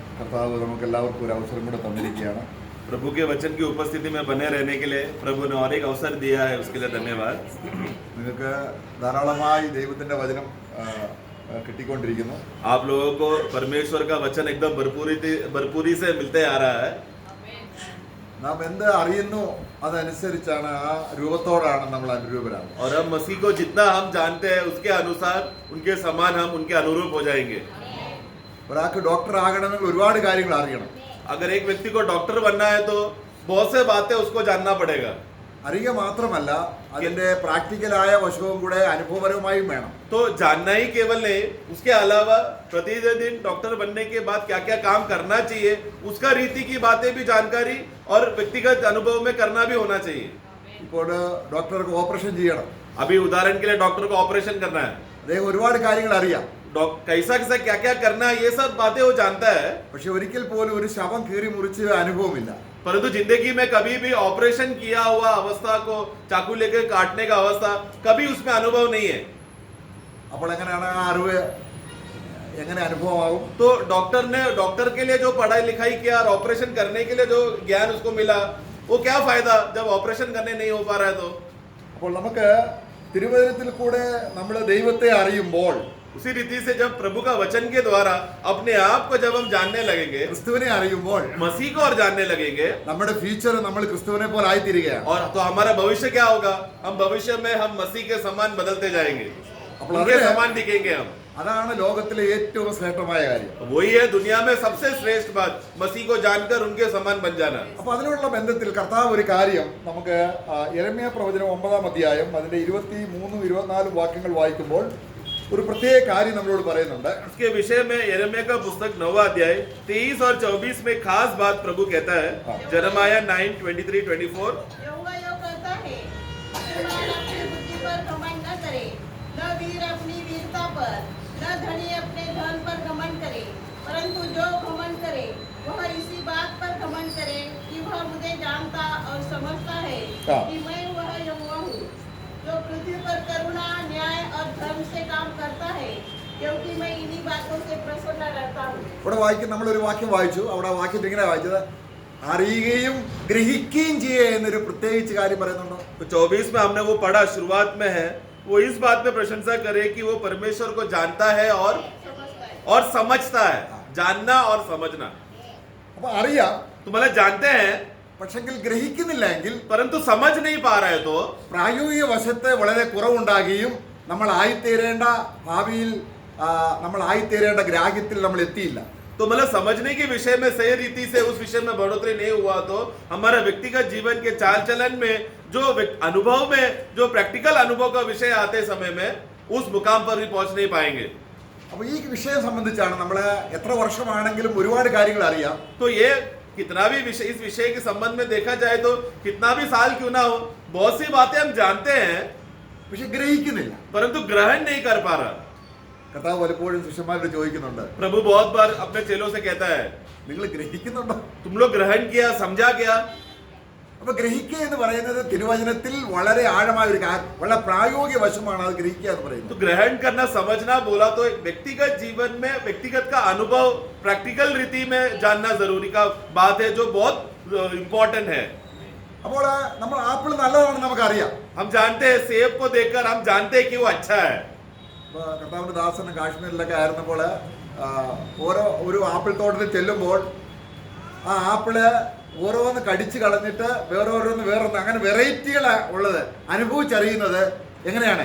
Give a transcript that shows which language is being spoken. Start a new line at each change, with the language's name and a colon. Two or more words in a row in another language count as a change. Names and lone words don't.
Malayalam: കർത്താവ് നമുക്ക് എല്ലാവർക്കും ഒരു അവസരം കൂടെ തന്നിരിക്കുകയാണ്.
Hindi: प्रभु के वचन की उपस्थिति में बने रहने के लिए प्रभु ने और एक अवसर दिया है, उसके लिए धन्यवाद।
Malayalam: നിങ്ങൾക്ക് ധാരാളമായി ദൈവത്തിന്റെ വചനം കിട്ടിക്കൊണ്ടിരിക്കുന്നു.
Hindi: आप लोगों को परमेश्वर का वचन एकदम भरपूरी से मिलते आ रहा है।
Malayalam: നാം എന്ത് അറിയുന്നു അതനുസരിച്ചാണ്, ആ രൂപത്തോടാണ് നമ്മൾ അനുരൂപരാകുന്നത്.
Hindi: और हम मसीह को जितना हम जानते हैं उसके अनुसार उनके समान हम उनके अनुरूप हो जाएंगे।
Malayalam: ഒരാൾക്ക് ഡോക്ടർ ആകണമെങ്കിൽ ഒരുപാട് കാര്യങ്ങൾ അറിയണം.
Hindi: अगर एक व्यक्ति को डॉक्टर बनना है तो बहुत से बातें उसको जानना पड़ेगा।
Malayalam: അറിയുക മാത്രമല്ല, അതിന്റെ പ്രാക്ടിക്കലായ വശവും കൂടെ അനുഭവപരമായും വേണം.
Hindi: तो जानना ही केवल नहीं, उसके अलावा प्रतिदिन डॉक्टर बनने के बाद क्या क्या काम करना चाहिए उसका रीति की बातें भी जानकारी और व्यक्तिगत अनुभव में करना भी होना चाहिए।
Malayalam: ഇപ്പോൾ ഡോക്ടർക്ക് ഓപ്പറേഷൻ ചെയ്യണം.
Hindi: अभी उदाहरण के लिए डॉक्टर को ऑपरेशन करना है,
Malayalam: അദ്ദേഹം ഒരുപാട് കാര്യങ്ങൾ അറിയാം.
Hindi: कैसा कैसा क्या क्या करना है ये सब बातें वो जानता है,
Malayalam: പക്ഷെ ഒരിക്കൽ പോലും ഒരു ശവം കീറി മുറിച്ച് അനുഭവമില്ല.
Hindi: परंतु जिंदगी में कभी भी ऑपरेशन किया हुआ अवस्था को चाकू लेकर काटने का अवस्था कभी उसमें अनुभव नहीं है।
Malayalam: അപ്പോൾ എങ്ങനെയാണ് ആ അറിവ് എങ്ങനെ അനുഭവമാകും?
Hindi: तो डॉक्टर के लिए जो पढ़ाई लिखाई किया और ऑपरेशन करने के लिए जो ज्ञान उसको मिला, वो क्या फायदा जब ऑपरेशन करने नहीं हो पा रहा है। तो
Malayalam: അപ്പോൾ നമുക്ക് തിരുവചനത്തിൽ കൂടെ നമ്മൾ ദൈവത്തെ അറിയുമ്പോൾ,
Hindi: उसी रीति से जब प्रभु का वचन के द्वारा अपने आप को जब हम जानने लगेंगे,
Malayalam: ക്രിസ്തുവിനെ അറിയുമ്പോൾ
Hindi: मसीह को और जानने लगेंगे,
Malayalam: നമ്മുടെ ഫ്യൂച്ചർ നമ്മൾ ക്രിസ്തുവിനെ പോലെ ആയിത്തീരുകയാണ്.
Hindi: और तो हमारा भविष्य क्या होगा, हम भविष्य में हम मसीह के समान बदलते जाएंगे,
Malayalam: അപ്പോൾ
Hindi: उनके समान दिखेंगे हम।
Malayalam: അതാണ് ലോകത്തിലെ ഏറ്റവും ശ്രേഷ്ഠമായ കാര്യം.
Hindi: वही है दुनिया में सबसे श्रेष्ठ बात, मसीह को जानकर उनके समान बन जाना।
Malayalam: അപ്പൊ അതിനുള്ള ബന്ധത്തിൽ കർത്താവ് ഒരു കാര്യം നമുക്ക് യെരമ്യാ പ്രവചനം 9-ാം അധ്യായം അതിന്റെ 23-24 വാക്യങ്ങൾ വായിക്കുമ്പോൾ ഒരു പ്രത്യേക കാര്യം നമ്മളോട് പറയുന്നുണ്ട്.
Hindi: इसके विषय में यिर्मयाह का पुस्तक 9वां अध्याय 23 और 24 में खास बात प्रभु कहता है। यिर्मयाह 9:23-24 यहोवा यो कहता है, धनवान अपनी बुद्धि पर घमंड न करे, न वीर अपनी वीरता पर, न धनी अपने धन पर घमंड करे, परंतु जो घमंड करे वह इसी बात पर घमंड करे कि वह मुझे जानता और समझता है कि मैं वह यहोवा हूँ, जो पृथ्वी पर करुणा, न्याय और धर्म से काम करता है, क्योंकि मैं इन्हीं बातों से प्रसन्न रहता हूँ।
Malayalam: ഇവിടെ നമ്മളൊരു വാക്യം വായിച്ചു. അവിടെ ആ വാക്യത്തിൽ ഇങ്ങനെ വായിച്ചത്, അറിയുകയും ഗ്രഹിക്കുകയും ചെയ്യുക എന്നൊരു പ്രത്യേകിച്ച് കാര്യം പറയുന്നുണ്ടോ?
Hindi: तो 24 में हमने वो पढ़ा, शुरुआत में है वो इस बात में प्रशंसा करे कि वो परमेश्वर को जानता है और समझता है। जानना और समझना,
Malayalam: അപ്പൊ അറിയാം,
Hindi: तो मतलब जानते हैं
Malayalam: പക്ഷെങ്കിൽ ഗ്രഹിക്കുന്നില്ല എങ്കിൽ,
Hindi: परंतु समझ नहीं पा रहे तो
Malayalam: പ്രായോഗിക വശത്ത് വളരെ കുറവുണ്ടാകുകയും നമ്മൾ ആയിത്തീരേണ്ട ഭാവിയിൽ നമ്മൾ ആയിത്തീരേണ്ട ഗ്രാഹ്യത്തിൽ നമ്മൾ എത്തിയില്ല.
Hindi: तो मतलब समझने के विषय में सही रीति से उस विषय में बढ़ोतरी नहीं हुआ तो हमारा व्यक्तिगत जीवन के चाल चलन में जो अनुभव में जो प्रैक्टिकल अनुभव का विषय आते समय में उस मुकाम पर भी पहुंच नहीं पाएंगे।
Malayalam: അപ്പൊ ഈ വിഷയം സംബന്ധിച്ചാണ് നമ്മൾ എത്ര വർഷമാണെങ്കിലും ഒരുപാട് കാര്യങ്ങൾ അറിയാം.
Hindi: तो ये कितना भी विषय, इस विषय के संबंध में देखा जाए तो कितना भी साल क्यों ना हो, बहुत सी बातें हम जानते हैं
Malayalam: പക്ഷെ ഗ്രഹിക്കുന്നില്ല.
Hindi: परंतु ग्रहण नहीं कर पा रहा।
Malayalam: കർത്താവ് പലപ്പോഴും ശിഷ്യന്മാരോട് ചോദിക്കുന്നുണ്ട്,
Hindi: प्रभु बहुत बार अपने चेलों से कहता है,
Malayalam: നിങ്ങൾ ഗ്രഹിക്കുന്നുണ്ടോ?
Hindi: तुम लोग ग्रहण किया, समझा क्या?
Malayalam: അപ്പൊ ഗ്രഹിക്കുക എന്ന് പറയുന്നത് തിരുവചനത്തിൽ വളരെ ആഴമായ ഒരു വളരെ പ്രായോഗിക വശമാണ് അത് ഗ്രഹിക്കുക എന്ന്
Hindi: तो
Malayalam: പറയുന്നത്.
Hindi: ग्रहण करना, समझना बोला तो एक व्यक्तिगत जीवन में व्यक्तिगत का अनुभव प्रैक्टिकल रीति में जानना जरूरी का बात है, जो बहुत इंपॉर्टेंट है।
Malayalam: അപ്പോൾ നമ്മൾ ആപ്പിൾ നല്ലതാണെന്ന് നമുക്കറിയാം.
Hindi: हम जानते हैं, सेब को देखकर हम जानते हैं कि वो अच्छा है।
Malayalam: ഇപ്പൊ കർത്താവിന്റെ ദാസന് കാശ്മീരിലൊക്കെ ആയിരുന്നപ്പോൾ ഒരു ആപ്പിൾ തോട്ടത്തിൽ ചെല്ലുമ്പോൾ ആ ആപ്പിള് ഓരോന്ന് കടിച്ചു കളഞ്ഞിട്ട് വേറൊന്ന് അങ്ങനെ വെറൈറ്റികൾ ഉള്ളത് അനുഭവിച്ചറിയുന്നത് എങ്ങനെയാണ്?